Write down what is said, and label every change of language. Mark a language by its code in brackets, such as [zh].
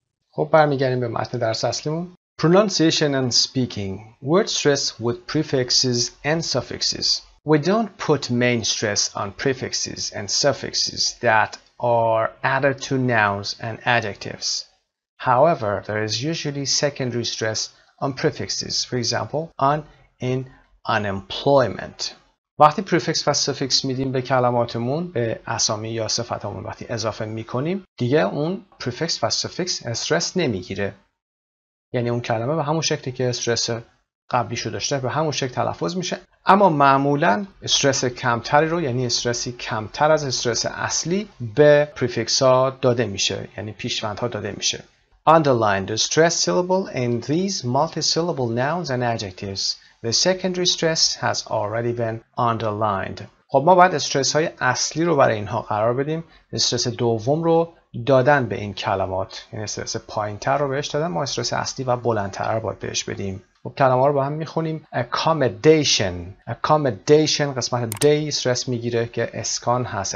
[fa] خب برمیگردیم به متن درس اصلیمون. [en] Pronunciation and speaking. Word stress with prefixes and suffixes. We don't put main stress on prefixes and suffixes that are added to nouns and adjectives. However, there is usually secondary stress on prefixes. For example, on, in, unemployment. [fa] وقتی پریفکس و سوفیکس میدیم به کلماتمون، به اسامی یا صفتامون وقتی اضافه میکنیم، دیگه اون پریفکس و سوفیکس استرس نمیگیره. یعنی اون کلمه به همون شکلی که استرس قبلیشو داشته به همون شکل تلفظ میشه، اما معمولا استرس کمتری رو، یعنی استرسی کمتر از استرس اصلی به پریفکس ها داده میشه، یعنی پیشوندها داده میشه. [en] Underline the stress syllable in these multisyllable nouns and adjectives. The secondary stress has already been underlined. [fa] خب ما باید استرس های اصلی رو برای اینها قرار بدیم. استرس دوم رو دادن به این کلمات، یعنی استرس پایینتر رو بهش دادن، ما استرس اصلی و بلندتر رو باید بهش بدیم. خب کلمه رو با هم میخونیم. accommodation. accommodation قسمت دی استرس میگیره که اسکان هست.